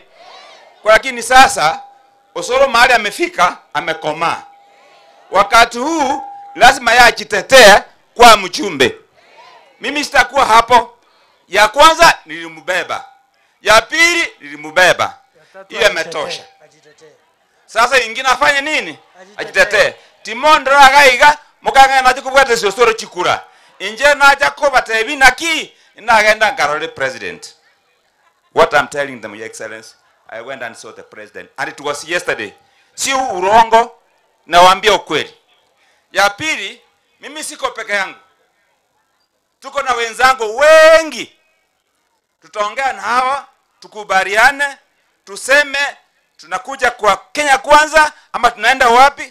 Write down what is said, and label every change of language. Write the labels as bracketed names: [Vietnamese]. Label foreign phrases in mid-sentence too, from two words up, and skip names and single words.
[Swahili] Kwa lakini sasa Osoro mahali amefika, amekomaa. Wakati huu lazima yeye ajitetee kwa mjumbe. Mimi sitakuwa hapo. Ya kwanza nilimbeba. Ya pili nilimbeba. Hiyo imetosha. Sasa ingine afanye nini? Ajitetee. [Gusii] Timondra agaiga mukanga na chikubwete Osoro chikura. Inje na jakoba tebi naki inagenda ngarole president. [English] What I'm telling them, Your Excellency, I went and saw the president and it was yesterday. [Swahili] Si urongo, nawaambia ukweli. Ya pili, mimi siko peke yangu. Tuko na wenzangu wengi. Tutaongea na hawa, tukubaliane, tuseme tunakuja kwa Kenya kwanza ama tunaenda wapi?